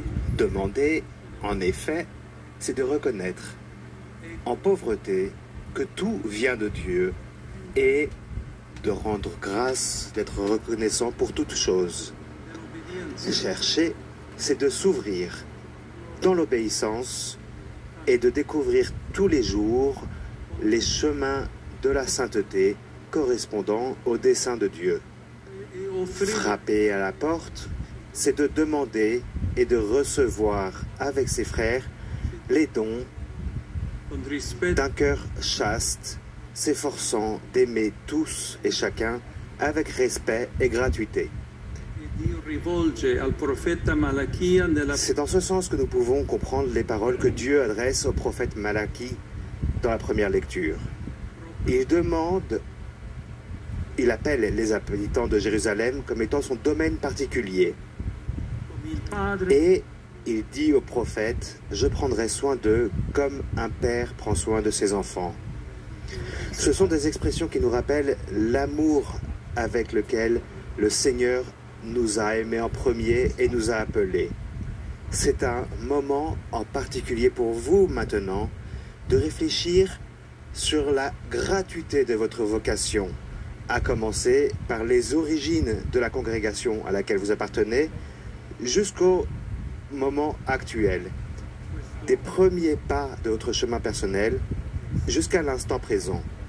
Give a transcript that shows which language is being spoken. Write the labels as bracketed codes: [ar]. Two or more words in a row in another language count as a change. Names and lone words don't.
[fr] Demander, en effet, c'est de reconnaître en pauvreté que tout vient de Dieu et de rendre grâce, d'être reconnaissant pour toutes choses. Chercher, c'est de s'ouvrir dans l'obéissance et de découvrir tous les jours les chemins de la sainteté correspondant au dessein de Dieu. [it] e offrire [fr] Frapper à la porte, c'est de demander et de recevoir avec ses frères les dons [it] con rispetto [fr] d'un cœur chaste, s'efforçant d'aimer tous et chacun avec respect et gratuité. [it] che Dio rivolge al profeta Malachia nella [fr] C'est dans ce sens que nous pouvons comprendre les paroles que Dieu adresse au prophète Malachie dans la première lecture. Il demande, il appelle les habitants de Jérusalem comme étant son domaine particulier. [it] come il Padre [fr] Et il dit au prophète, je prendrai soin d'eux comme un père prend soin de ses enfants. Ce sont des expressions qui nous rappellent l'amour avec lequel le Seigneur nous a aimés en premier et nous a appelés. C'est un moment en particulier pour vous maintenant de réfléchir sur la gratuité de votre vocation, à commencer par les origines de la congrégation à laquelle vous appartenez jusqu'au moment actuel, des premiers pas de votre chemin personnel jusqu'à l'instant présent.